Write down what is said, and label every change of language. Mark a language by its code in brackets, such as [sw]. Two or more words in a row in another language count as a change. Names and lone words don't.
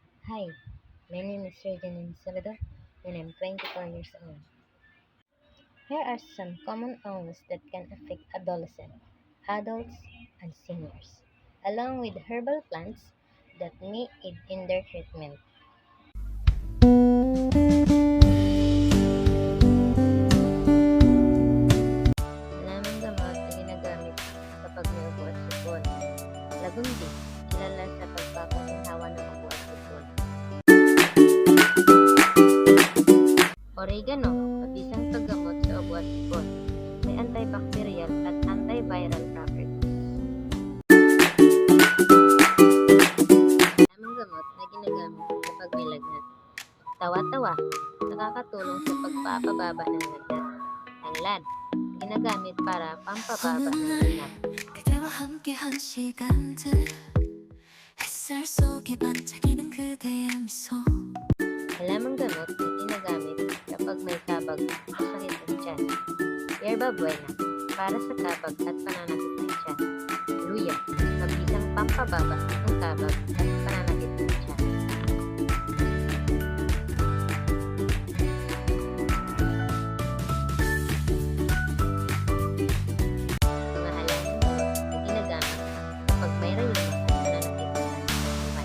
[en] Hi, my name is Regan Salvador and I'm 24 years old. Here are some common illnesses that can affect adolescents, adults, and seniors, along with herbal plants that may aid in their treatment. [tl] Maraming gamot na ginagamit kapag may ubo at sipon. Lagundi, kilala sa pagpapaginhawa ng ubo at sipon. Oregano, mabisang paggamot sa ubo at sipon. May antibacterial at [en] antiviral properties. [tl] Tamang gamot na ginagamit kapag may lagnat. Tawa-tawa, nakakatulong sa pagpapababa ng lagnat. Tanglad, ginagamit para pampababa ng lagnat. [ko] 그대와 함께한 시간들 햇살 속에 반짝이는 그대의 미소 [tl] Halamang gamot na ginagamit kapag may kabag o sakit ng tiyan. Yerba buena, para sa kabag at pananakit ng tiyan. Luya, mabisang pampababa ng kabag at pananakit ng tiyan. Mga halamang gamot na ginagamit kapag may rayuma at pananakit ng katawan.